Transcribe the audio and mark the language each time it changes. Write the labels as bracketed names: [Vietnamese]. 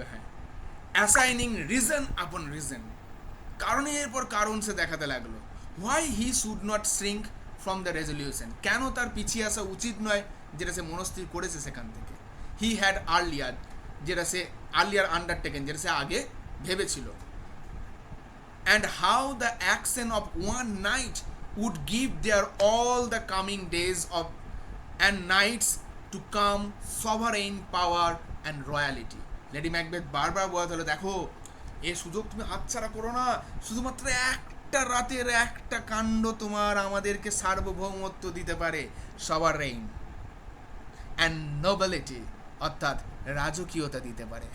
[Bangla] হ্যাঁ, [English] assigning reason upon reason, [Bangla] কারণের পর কারণ সে দেখাতে লাগলো। [English] why he should not shrink from the resolution, [Bangla] কেন তার পিছিয়ে আসা উচিত নয় যেটা সে মনস্থির করেছে সেখান থেকে। [English] he had earlier, [Bangla] যেটা সে আর্লিয়ার আন্ডারটেকেন, যেটা সে আগে ভেবেছিল। [English] And how the action of one night would give their all the coming days of and nights to come sovereign power and royalty. [Bangla] Lady Macbeth বারবার বলতে হলো, দেখো এই সুযোগ তুমি হাতছাড়া করো না, শুধুমাত্র একটা রাতের একটা কাণ্ড তোমার আমাদেরকে সার্বভৌমত্ব দিতে পারে, [English] sovereign and nobility, [Bangla] অর্থাৎ রাজকীয়তা দিতে পারে।